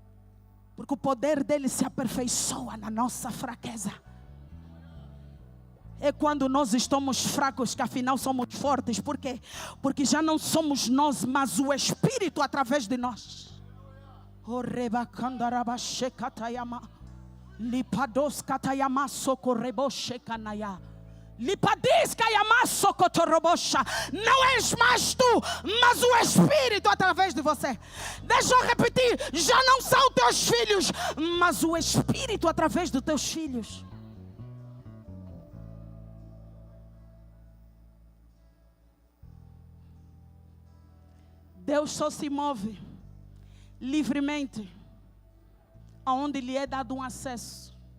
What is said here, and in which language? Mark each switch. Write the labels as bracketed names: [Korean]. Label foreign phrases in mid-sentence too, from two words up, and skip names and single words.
[Portuguese] Porque o poder dele se aperfeiçoa na nossa fraqueza. É quando nós estamos fracos que afinal somos fortes. Por quê? Porque já não somos nós, mas o Espírito através de nós. Lipados katayama socorrebo shekanaya. Lipadis kayama socotorobosha. Não és mais tu, mas o Espírito através de você. Deixa eu repetir, já não são teus filhos, mas o Espírito através dos teus filhos. Deus só se move livremente aonde lhe é dado um acesso.